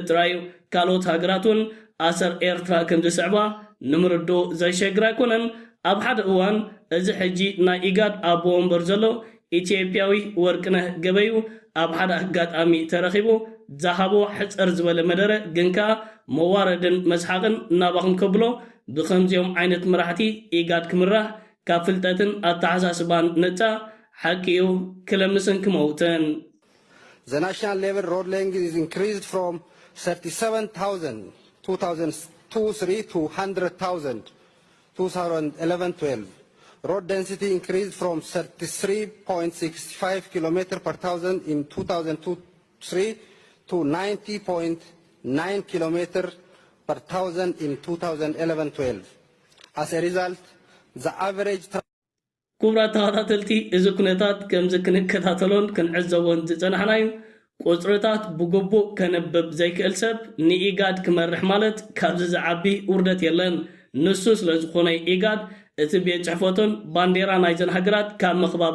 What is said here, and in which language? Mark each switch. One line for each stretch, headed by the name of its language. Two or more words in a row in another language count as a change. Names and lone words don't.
Tigrinya: ጥራዩ ካልኦት ሃገራትን ኣሰር ኤርትራ ከም ዝስዕባ ንምርዶ ዘይሸግር ኣይኮነን ኣብ ሓደ እዋን እዚ ሕጂ ናይ ኢጋድ ኣቦ ወንበር ዘሎ ኢትዮጵያዊ ወርቅነህ ገበዩ ኣብ ሓደ ኣጋጣሚ ተረኺቡ ዝሃቦ ሕፅር ዝበለ መደረ ግንካ መዋረድን መስሓቅን እናባኽን ከብሎ ብከምዚኦም ዓይነት መራሕቲ ኢጋድ ክምራሕ ካብ ፍልጠትን ኣተሓሳስባን ነፃ ሓቂኡ ክለምስን ክመውትን
English: The national level road length is increased from 37,000 2002-3 to 100,000 2011-12. Road density increased from 33.65 km per thousand in 2002-3 to 90.9 km per thousand in 2011-12. As a result, the average
Tigrinya: ኩብራት ተኸታተልቲ እዚ ኩነታት ከምዚ ክንከታተሎን ክንዕዘቦን ዝፀናሕናዩ ቁፅርታት ብግቡእ ከነበብ ዘይክእል ሰብ ንኢጋድ ክመርሕ ማለት ካብዚ ዝዓቢ ውርደት የለን ንሱ ስለ ዝኾነ ኢጋድ እቲ ቤት ፅሕፈቶን ባንዴራ ናይዘን ሃገራት ካብ ምኽባብ